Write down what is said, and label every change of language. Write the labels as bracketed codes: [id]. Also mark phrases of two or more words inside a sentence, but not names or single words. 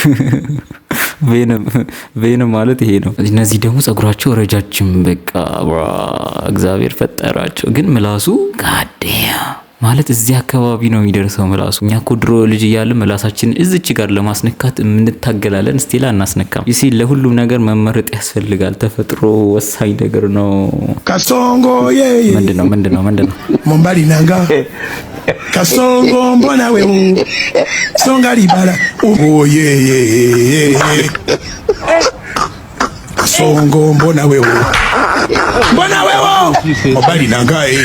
[am] ቬነም ማለት ይሄ ነው። እነዚህ ደግሞ ጸጉራቸው ረጃጅም በቃ እግዚአብሔር ፈጠራቸው። ግን ምላሱ ጋዴያ ማለት እዚህ አካባቢ ነው የሚደርሰው ምላሱ። እኛ እኮ ድሮ ልጅ እያለን ምላሳችንን እዚች ጋር ለማስነካት እንታገላለን። ስቲላ እናስነካም። ይሲ ለሁሉም ነገር መመረጥ ያስፈልጋል። ተፈጥሮ ወሳኝ ነገር ነው። ካሶንጎ ምንድነው [ln] mombali nanga Kasongo mbona wewe songa libala kasongo mbona wewe mombali nanga